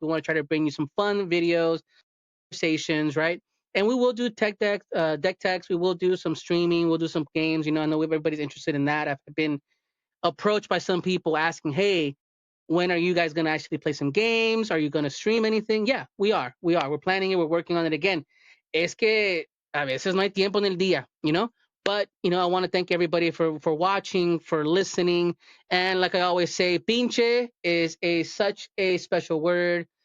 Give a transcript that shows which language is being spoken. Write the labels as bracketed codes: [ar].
[en] We want to try to bring you some fun videos, conversations, right? And we will do deck techs. We will do some streaming. We'll do some games. You know, I know everybody's interested in that. I've been approached by some people asking, hey, when are you guys going to actually play some games? Are you going to stream anything? Yeah, we are. We're planning it. We're working on it again. [es] Es que a veces no hay tiempo en el día, [en] you know? But, you know, I want to thank everybody for watching, for listening. And like I always say, pinche is such a special word.